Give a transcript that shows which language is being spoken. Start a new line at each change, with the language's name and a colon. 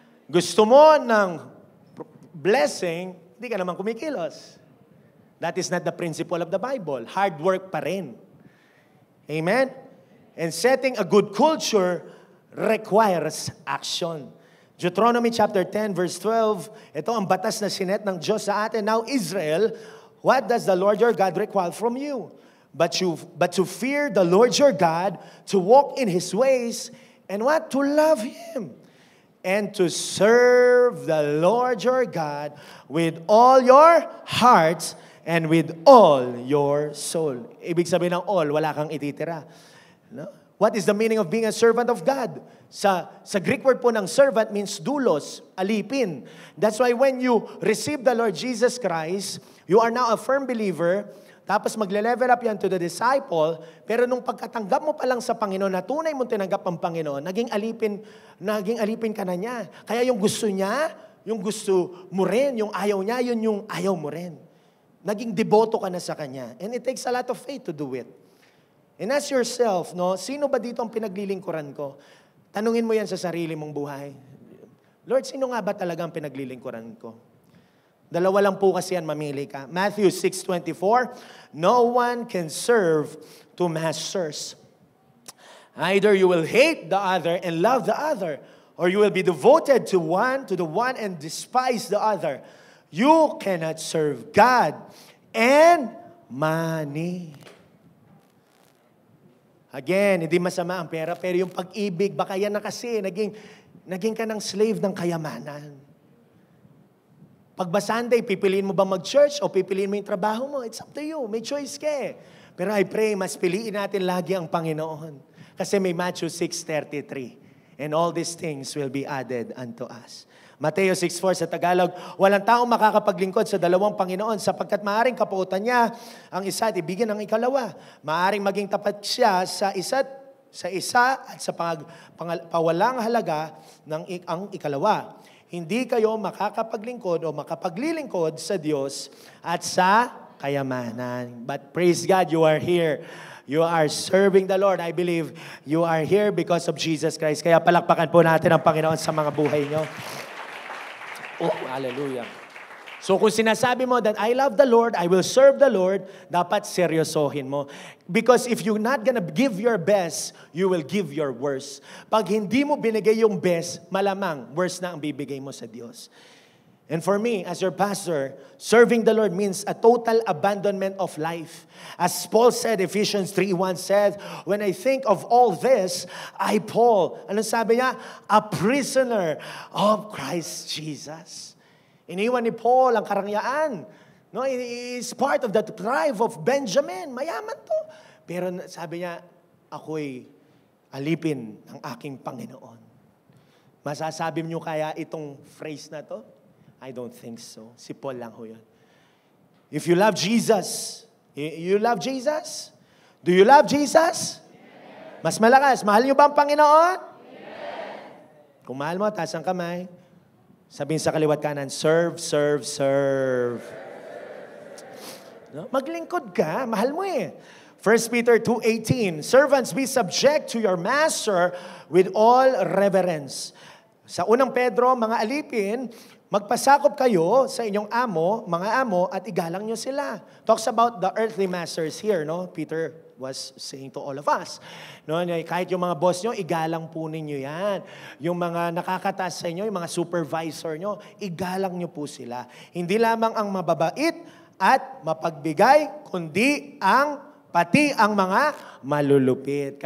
Filipino: Gusto mo ng blessing, hindi ka naman kumikilos.
English: That is not the principle of the Bible. Hard work
Filipino: pa rin.
English: Amen? And setting a good culture requires action. Deuteronomy chapter 10 verse 12,
Filipino: ito ang batas na sinet ng Diyos sa atin.
English: Now Israel, what does the Lord your God require from you? But to fear the Lord your God, to walk in His ways, and what? To love Him, and to serve the Lord your God with all your hearts and with all your soul.
Filipino: Ibig sabihin ng all, wala kang ititira. No?
English: What is the meaning of being a servant of God?
Filipino: Sa Greek word po ng servant means doulos, alipin.
English: That's why when you receive the Lord Jesus Christ, you are now a firm believer.
Filipino: Tapos magle-level up yan
English: to the disciple,
Filipino: pero nung pagkatanggap mo pa lang sa Panginoon, na tunay mong tinanggap ang Panginoon, naging alipin ka na niya. Kaya yung gusto niya, yung gusto mo rin, yung ayaw niya, yun yung ayaw mo rin. Naging deboto ka na sa Kanya.
English: And it takes a lot of faith to do it. And ask yourself,
Filipino: no, sino ba dito ang pinaglilingkuran ko? Tanungin mo yan sa sarili mong buhay. Lord, sino nga ba talaga ang pinaglilingkuran ko? Dalawa lang po kasi yan, mamili ka.
English: Matthew 6:24, no one can serve two masters. Either you will hate the other and love the other, or you will be devoted to the one and despise the other. You cannot serve God and money.
Filipino: Again, hindi masama ang pera, pero yung pag-ibig, baka yan na kasi, naging ka ng slave ng kayamanan. Pag ba Sunday, pipiliin mo ba mag-church o pipiliin mo yung trabaho mo?
English: It's up to you.
Filipino: May choice ka eh. Pero
English: I pray,
Filipino: mas piliin natin lagi ang Panginoon. Kasi may Matthew 6:33.
English: And all these things will be added unto us.
Filipino: Mateo 6:4 sa Tagalog, walang taong makakapaglingkod sa dalawang Panginoon sapagkat maaring kapuutan niya ang isa at ibigin ang ikalawa. Maaring maging tapat siya sa isa at sa pawalang halaga ng ang ikalawa. Hindi kayo makakapaglingkod o makapaglilingkod sa Diyos at sa kayamanan.
English: But praise God, you are here. You are serving the Lord. I believe you are here because of Jesus Christ.
Filipino: Kaya palakpakan po natin ang Panginoon sa mga buhay nyo.
English: Oh, hallelujah.
Filipino: So kung sinasabi mo
English: that I love the Lord, I will serve the Lord,
Filipino: dapat seryosohin mo.
English: Because if you're not gonna give your best, you will give your worst.
Filipino: Pag hindi mo binigay yung best, malamang worst na ang bibigay mo sa Diyos.
English: And for me, as your pastor, serving the Lord means a total abandonment of life. As Paul said, Ephesians 3:1 said, when I think of all this, Paul,
Filipino: ano sabi niya?
English: A prisoner of Christ Jesus.
Filipino: Iniwan ni Paul ang karangyaan.
English: No, he is part of the tribe of Benjamin.
Filipino: Mayaman to. Pero sabi niya, ako'y alipin ng aking Panginoon. Masasabi niyo kaya itong phrase na to?
English: I don't think so.
Filipino: Si Paul lang ho yun.
English: If you love Jesus, you love Jesus? Do you love Jesus? Yes.
Filipino: Mas malakas. Mahal niyo ba ang Panginoon? Yes. Kung mahal mo, taas ang kamay. Sabihin sa kaliwat kanan,
English: serve, serve, serve.
Filipino: No? Maglingkod ka, mahal mo eh.
English: 1 Peter 2:18, servants, be subject to your master with all reverence.
Filipino: Sa unang Pedro, mga alipin, magpasakop kayo sa inyong amo, mga amo, at igalang nyo sila.
English: Talks about the earthly masters here, no? Peter was saying to all of us.
Filipino: No, kahit yung mga boss nyo, igalang po ninyo yan. Yung mga nakakataas sa inyo, yung mga supervisor nyo, igalang nyo po sila. Hindi lamang ang mababait at mapagbigay, kundi pati ang mga malulupit.